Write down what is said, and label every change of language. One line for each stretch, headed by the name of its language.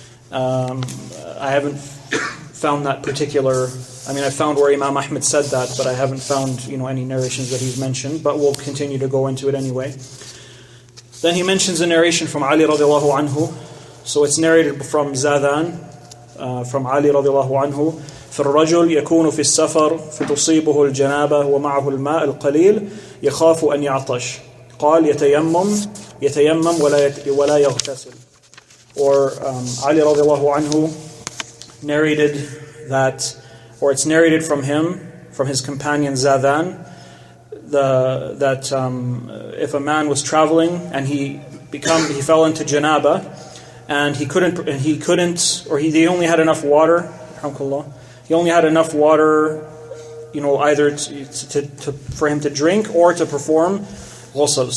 English: I haven't found that particular. I found where Imam Ahmad said that, but I haven't found any narrations that he's mentioned. But we'll continue to go into it anyway. Then he mentions a narration from Ali radiallahu anhu. So it's narrated from Zadan, from Ali radiallahu anhu.
Arabic: فالرجل يكون في السفر فتصيبه الجنابة ومعه الماء القليل يخاف أن يعطش قال يتيمم ولا يغتسل.
English: Or Ali radiallahu anhu narrated that, or it's narrated from him, from his companion Zadan, that if a man was traveling and he fell into janaba and he only had enough water, he only had enough water, either for him to drink or to perform ghusl.